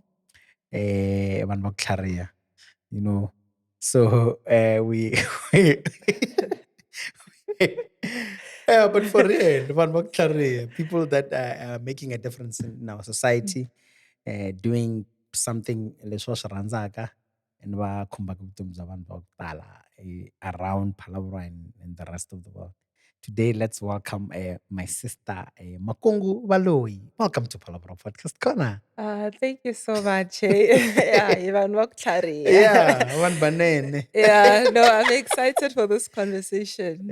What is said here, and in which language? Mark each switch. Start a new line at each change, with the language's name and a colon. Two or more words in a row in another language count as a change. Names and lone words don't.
English: One more career, you know. So we yeah, but for real, one more career. People that are making a difference in our society, doing something
Tsonga: leswo swi rhandzaka,
English: and
Tsonga: va khumbaka vutomi bya vanhu va ku tala
English: around Phalaborwa and the rest of the world. Today, let's welcome my sister, Makungu Valoyi. Welcome to Phalaborwa Podcast Corner. Thank you so much. Yeah, Ivan Mokhtar. Yeah, one banane. Yeah, no, I'm excited for this conversation.